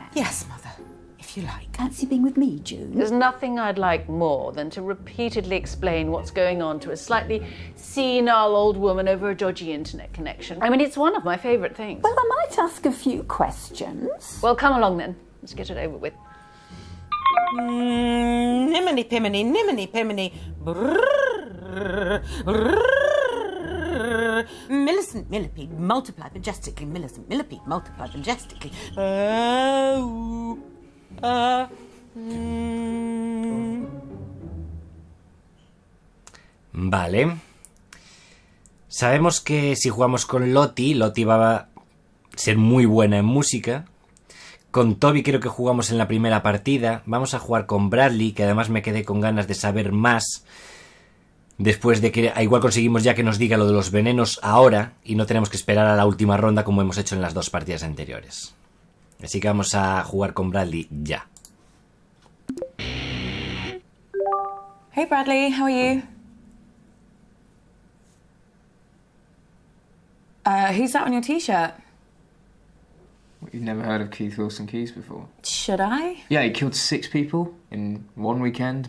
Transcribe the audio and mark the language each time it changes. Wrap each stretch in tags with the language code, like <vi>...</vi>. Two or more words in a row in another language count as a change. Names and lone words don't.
<en>Yes, Mother, if you like. Fancy being with me, June? There's nothing I'd like more than to repeatedly explain what's going on to a slightly senile old woman over a dodgy internet connection. I mean, it's one of my favourite things. Well, I might ask a few questions. Well, come along then. Let's get it over with. Niminy piminy, niminy piminy. Brrrr, brrrr. Millicent millipede, multiply majestically. Millicent millipede, multiply majestically.</en> <es>Vale. Sabemos que si jugamos con Lottie va a ser muy buena en música. Con Toby creo que jugamos en la primera partida. Vamos a jugar con Bradley, que además me quedé con ganas de saber más. Después de que igual conseguimos ya que nos diga lo de los venenos ahora y no tenemos que esperar a la última ronda como hemos hecho en las 2 partidas anteriores. Así que vamos a jugar con Bradley ya.</es> <en>Hey Bradley, how are you? Who's that on your t-shirt? You've never heard of Keith Wilson Keyes before? Should I? Yeah, he killed 6 people in one weekend.</en>